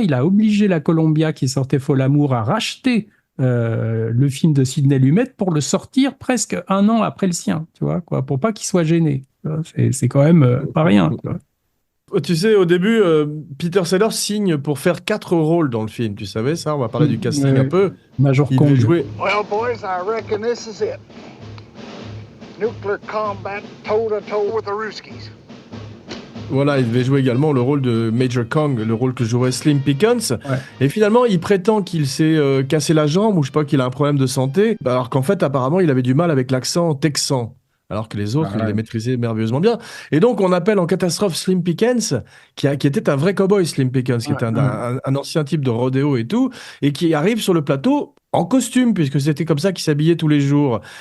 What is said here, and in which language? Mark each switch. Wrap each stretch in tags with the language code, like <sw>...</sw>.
<fr>Il a obligé la Columbia qui sortait Folamour à racheter le film de Sidney Lumet pour le sortir presque un an après le sien, tu vois, quoi, pour pas qu'il soit gêné. C'est quand même pas rien, quoi. Tu sais, au début, Peter Sellers signe pour faire 4 rôles dans le film. Tu savais ça? On va parler du casting un peu. Major Il Kong. devait jouer.</fr> <en>Well, boys, I reckon this is it. Nuclear combat toe-to-toe with the Ruskies.</en> <fr>Voilà, il devait jouer également le rôle de Major Kong, le rôle que jouerait Slim Pickens. Ouais. Et finalement, il prétend qu'il s'est cassé la jambe ou je sais pas, qu'il a un problème de santé, alors qu'en fait, apparemment, il avait du mal avec l'accent texan. Alors que les autres, il les maîtrisait merveilleusement bien. Et donc, on appelle en catastrophe Slim Pickens, qui était un vrai cow-boy, Slim Pickens, qui était un ancien type de rodéo et tout, et qui arrive sur le plateau en costume, puisque c'était comme ça qu'il s'habillait tous les jours.</fr>